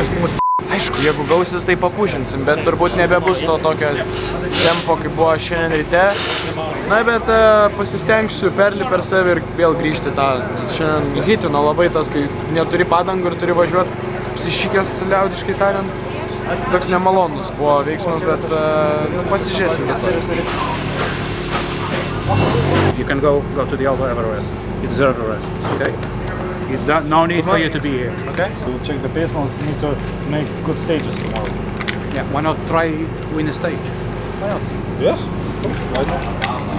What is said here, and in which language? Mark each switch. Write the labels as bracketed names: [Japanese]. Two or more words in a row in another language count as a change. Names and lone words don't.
[Lithuanian] Aišku, jeigu gausis, tai papušinsim, bet turbūt nebebus to tokio tempo, kaip buvo šiandien ryte. Na, bet pasistengsiu perlipti per save ir vėl grįžti tą. Šiandien hitino labai tas, kai neturi padangų ir turi važiuoti psišikės liaudiškai tariant. Tai toks nemalonus buvo veiksmas, bet pasižiūrėsim rytoj. [English] You can go to the other Everest. You deserve a rest, okay? No need for you to be here, okay? We'll check the pace notes, need to make good stages tomorrow. Yeah, why not try win a stage? Why not? Yes? Why not?